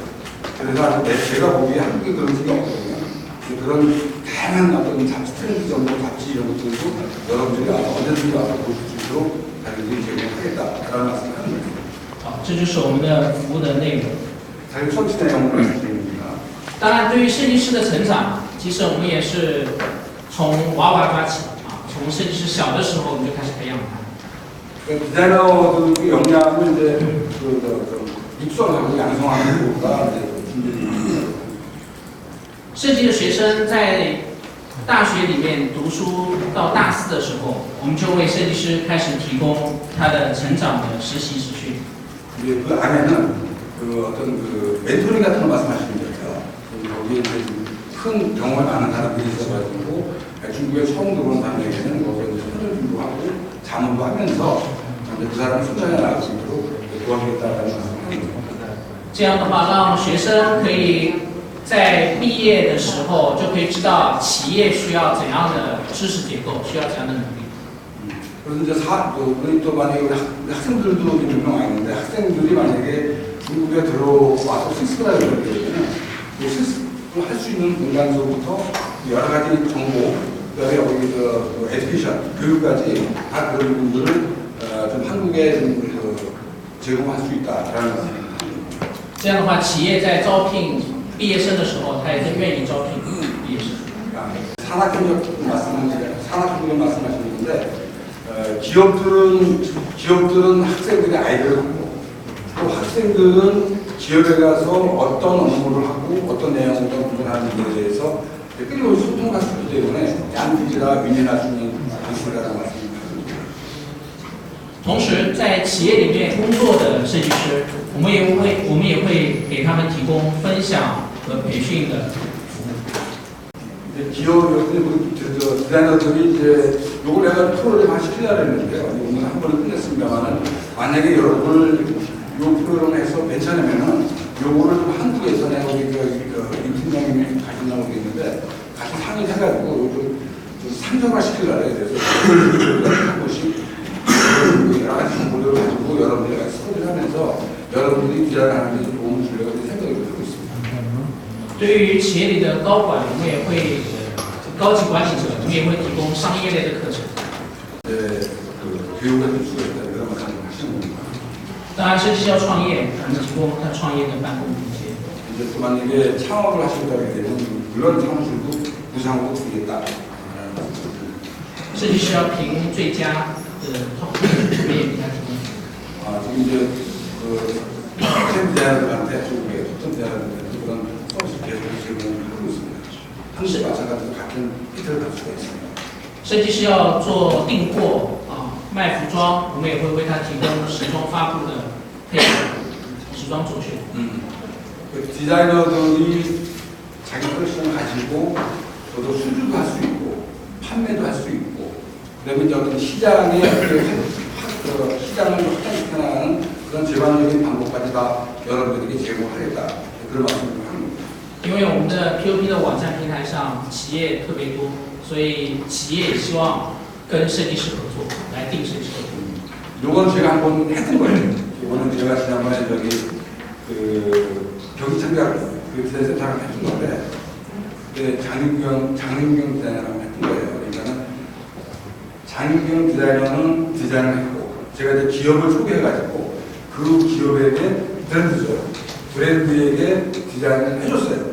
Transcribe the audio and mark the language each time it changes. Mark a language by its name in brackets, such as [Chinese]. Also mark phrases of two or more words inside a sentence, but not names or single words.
[Korean] 그래서 제가 보기에 한국에 그런 적이 없거든요. 그런 다양한 어떤 트렌드 정보 잡지 이런 것들도 여러분들이 언제든지 와서 보실 수 있도록 자기들이 제공하겠다라는 말씀을 하는 거예요. [Chinese] 好，这就是我们的服务的内容。 [Korean] 자기 서비스 내용을 말씀드립니다. [Chinese] 当然，对于设计师的成长，其实我们也是从娃娃抓起从设计师小的时候我们就开始培养他。 [Korean] 디자이너들의 역량을 이제 입수하고 양성하는 것과 준비됩니다. [Chinese] 设计的学生在大学里面读书到大4的时候，我们就为设计师开始提供他的成长的实习实训。 [Korean] 이제 그 안에는 그 어떤 그 멘토링 같은 거 말씀하시는 거예요. 거기에 이제 큰 경험을 많은 사람들이 있어가지고 중국에 처음 들어온 사람에게는 거기서 이제 선전도 하고 자문도 하면서 이제 그 사람을 성장해 나갈 수 있도록 도와주겠다라는 말씀을 하는 거예요. [Chinese] 这样的话，让学生可以在毕业的时候就可以知道企业需要怎样的知识结构，需要怎样的能力。 [Korean] 그래서 이제 우리 또 만약에 우리 학생들도 몇 명 와 있는데 학생들이 만약에 중국에 들어와서 실습을 하게 되면 실습을 할 수 있는 공간서부터 여러 가지 정보, 그다음에 우리 그 에듀케이션, 교육까지 다 그런 부분들을 좀 한국에 좀 제공할 수 있다라는 것입니다. [Chinese] 这样的话，企业在招聘毕业生的时候，他也更愿意招聘毕业生。 [Korean] 산학교육 말씀하시는데 기업들은 학생들의 아이디어를 갖고 또 학생들은 기업에 가서 어떤 업무를 하고 어떤 내용을 구분하는지에 대해서 끊임없이 소통할 수 있기 때문에 양비지라 윈윈할 수 있는 방식이라는 말씀입니다. [Chinese] 同时，在企业里面工作的设计师，我们也会给他们提供分享和培训的服务。 [Korean] 기업 디자이너들이 이제 요걸 내가 프로그램 한 10년 했는데요. 오늘 한 번에 끝냈습니다만은 만약에 여러분을 요 프로그램에서 괜찮으면은 요거를 좀 한국에서 내가 우리 임팀장님이 가신다고 그랬는데 같이 상의를 해가지고 좀 상정화 시키려고 해요. 그래서 한 번씩 여러 가지 정보를 가지고 여러분들이 같이 소개를 하면서 여러분들이 디자인하는 데 좀 도움을 주려고 생각을 하고 있습니다. [Chinese] 对于企业里的高管，我们也会高级管理者，我们也会提供商业类的课程。 [Korean] 교육을 할 수가 있다 그런 말씀을 하시는 겁니다. [Chinese] 当然，设计师要创业，我们提供他创业的办公空间。 [Korean] 이제 또 만약에 창업을 하신다게 되면 물론 사무실도 구상으로 드리겠다. [Chinese] 设计师要评最佳的 top， 我们也给他提供。 [Korean] 지금 이제 학생 디자이너들한테 중국의 특정 디자이너들한테 그런 서비스 계속 제공하고 있습니다. 한국에 마찬가지로 같은 히트를 갈 수가 있습니다. [Chinese] 设计师要做订货卖服装，我们也会为他提供时装发布的配合，时装周旋。 [Korean] 디자이너들이 자기 컬렉션을 가지고 저도 수주도 할 수 있고 판매도 할 수 있고 그다음에 저는 시장에 시장을 확장시켜 나가는 그런 제반적인 방법까지 다 여러분들에게 제공하겠다 그런 말씀을 합니다. [Chinese] 因为我们的 POP 的网站平台上企业特别多，所以企业也希望跟设计师合作来定设计合作。 [Korean] 요건 제가 한번 했던 거예요. 이거는 제가 지난번에 경기 참가를 디자인센터를 했던 건데 그때 장윤경 디자이너라고 했던 거예요. 그러니까는 장윤경 디자이너는 디자인을 했고 제가 이제 기업을 소개해가지고 그 기업에게 브랜드에게 디자인을 해줬어요.